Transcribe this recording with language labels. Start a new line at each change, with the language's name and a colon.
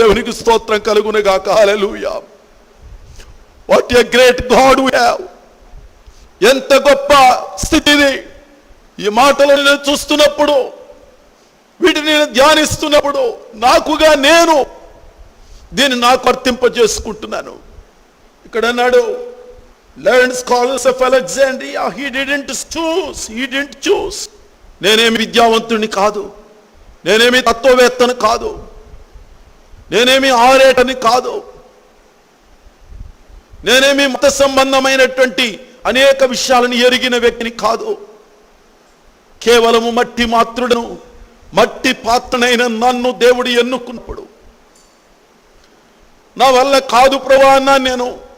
Telugu: దేవునికి స్తోత్రం కలుగునుగాక. హల్లెలూయా.
English: What a great God we have.
Telugu: ఎంత గొప్ప స్థితి ఇది. ఈ మాటలను నేను చూస్తున్నప్పుడు, వీటిని నేను ధ్యానిస్తున్నప్పుడు నాకుగా నేను దీన్ని నాకు వర్తింపజేసుకుంటున్నాను. ఇక్కడ అన్నాడు,
English: learned scholars of Alexandria, he didn't choose.
Telugu: నేనేమి విద్యావంతుడిని కాదు, నేనేమి తత్వవేత్తని కాదు, నేనేమి ఆరేటని కాదు, నేనేమి మత సంబంధమైనటువంటి అనేక విషయాలను ఎరిగిన వ్యక్తిని కాదు. కేవలము మట్టి మాత్రుడను, మట్టి పాత్రనైన నన్ను దేవుడు ఎన్నుకున్నప్పుడు, నా వల్ల కాదు ప్రభువా అన్నాను నేను.